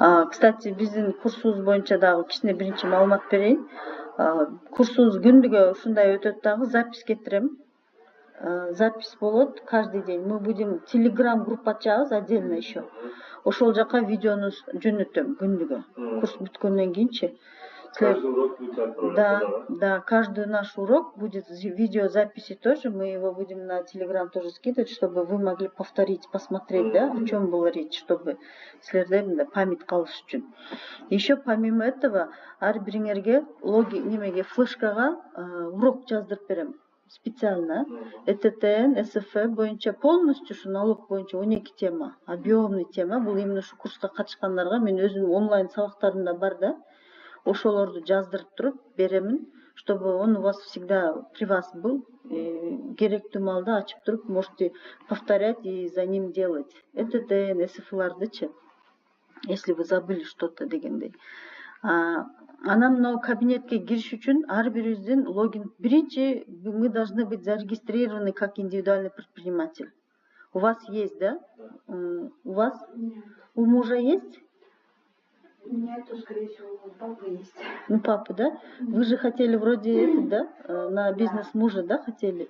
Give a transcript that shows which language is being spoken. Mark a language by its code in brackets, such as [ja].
[ky] Кстати, биздин курсубуз боюнча дагы кичине биринчи маалымат берейин. Курсубуз күндүгө ушундай өтөт дагы, запись кетирем. [ru] Запись [ky] болот [ru] каждый день. Мы будем телеграм группа [ky] ачабыз [ru] отдельно еще. [ky] Ошол жака видеону жөнөтөм күндүгө. Курс бүткөндөн кийинчи. [ru] Каждый урок будет отправлен. Да, каждый наш урок будет видеозаписи тоже. Мы его будем на телеграм тоже скидывать, чтобы вы могли повторить, посмотреть, да, о чем была речь, чтобы [ky] силерде [ru] память [ky] калыш үчүн. [ru] Еще помимо этого, [ky] ар бириңерге немеге флешкага урок жаздырып берем. [ru] Специально. [ky] ЭТТН, СФ боюнча [ru] полностью [ky] ушу налог боюнча 12 тема, [ru] объемный [ky] тема. Бул именно ушу курска катышкандарга мен өзүм онлайн сабактарымда бар да. Ошолорду жаздырып туруп беремин, [ru] чтобы он у вас всегда при вас был. [ky] Керектүү маалда ачып туруп [ru] можете повторять и за ним делать. ЭТТН, СФлардычы. Если вы забыли что-то [ky] дегендей. Анан мына кабинетке кириш үчүн ар бирибиздин логин. Биринчи [ru] мы должны быть зарегистрированы как индивидуальный предприниматель. У вас есть, да? У вас? У мужа есть? Нет, то, скорее всего, у папы есть. Ну, папа, да? Вы же хотели вроде да? На бизнес мужа, да, хотели?